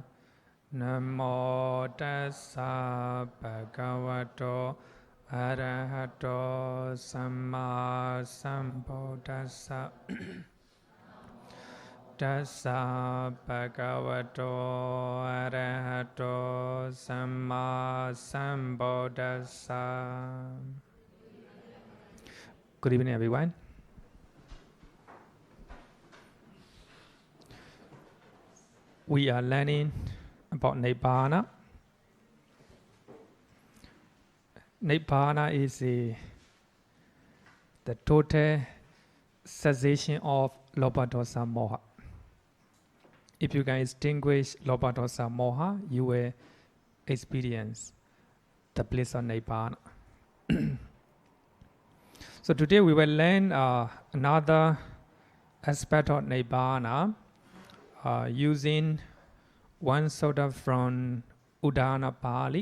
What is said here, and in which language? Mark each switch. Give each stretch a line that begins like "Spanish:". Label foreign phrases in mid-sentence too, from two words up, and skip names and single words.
Pali: Namo tassa bhagavato arahato samma sambuddhassa. Tassa bhagavato arahato samma sambuddhassa.
English: Good evening, everyone. We are learning about Nibbāna. Nibbāna is the total cessation of
Pali: lobha dosa moha.
English: If you can extinguish
Pali: lobha dosa moha,
English: you will experience the bliss of Nibbāna. So today we will learn another aspect of Nibbāna using one sutta from Udana Pali.